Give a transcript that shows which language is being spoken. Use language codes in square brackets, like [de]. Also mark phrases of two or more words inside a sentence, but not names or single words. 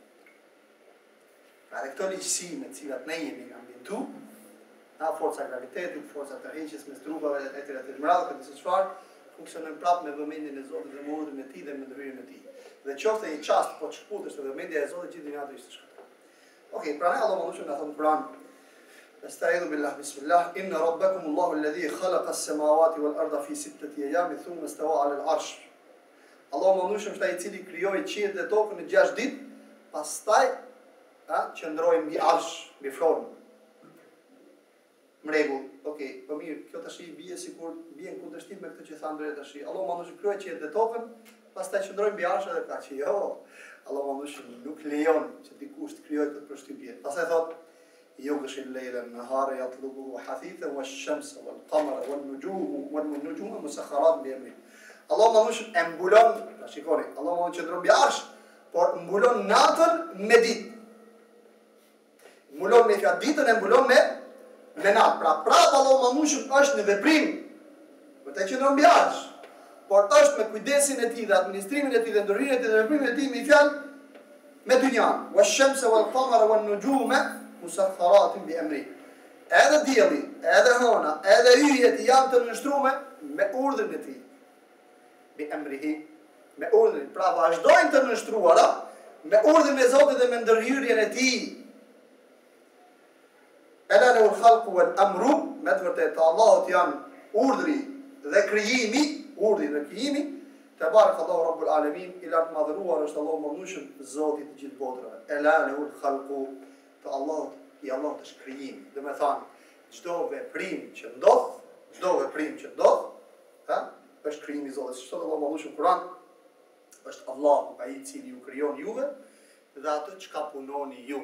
[sq] Pra dhe këto ligjësi me cilat ne jemi ambientu, forca gravitetit, forca tërheqjes mes trupave etj. Këtë se çfarë funksionojnë prapë me vëmendjen e Zotit dhe me urdhën e tij dhe me ndërhyrjen e tij. Dhe qoftë një çast po shkputesh te vëmendja e Zotit gjithë dynja do ishte shkatruar. Okej, pra ne Allahu më thon në Kur'an. [ar] أستعيذ بالله بسم الله إن ربكم الله الذي خلق السماوات والأرض في 6 أيام ثم استوى على العرش. [sq] Allahu më thon se ai i cili krijoi qiellin dhe tokën në 6 ditë, pastaj qëndroi mbi arsh, mbi fron. Mregull, okej, po mirë, kjo tash i bie sikur bien kundërshtim me këtë që tha Andrea tash. Allahu më thon krijoi qiellin dhe tokën, pastaj qëndroi mbi arsh edhe kaq. Jo, Allahu më thon nuk lejon që dikush të krijojë këtë përshtypje. Pastaj thotë [ar] يغشي الليل النهار يطلبه حثيثا والشمس والقمر والنجوم مسخرات بأمره. [sq] Allah më thonë e mbulon, shikoni, Allah më thonë që ndron mbi arsh, por mbulon natën me ditë. Mbulon me fjalë ditën e mbulon me natë. Pra prapë Allah më thonë është në veprim. Vërtet që ndron mbi arsh, por është me kujdesin e tij dhe administrimin e tij dhe ndërhyrjen e tij dhe veprimin e tij me fjalë me dynjan. [ar] والشمس والقمر والنجوم مسخرات بأمره. [sq] Edhe dielli, edhe hona, edhe yjet janë të nështruar me urdhën e tij. Bi amrihi, me urdhën, pra vazhdojnë të nështruara me urdhën e Zotit dhe me ndërhyrjen e tij. [ar] ألا له الخلق والأمر, [sq] me të vërtetë Allahut janë urdhri dhe krijimi, [ar] تبارك الله رب العالمين, [sq] i lartë madhëruar është Allahu mëndueshëm, Zoti i gjithë botrave. [ar] ألا له الخلق [sq] të Allahut, i Allahut është krijim. Dhe me thanë, çdo veprim që ndodh, është krijimi i Zotit. Çdo Allahu mëndueshëm Kur'an, është Allahu ai i cili ju krijon juve, dhe atë çka punoni ju.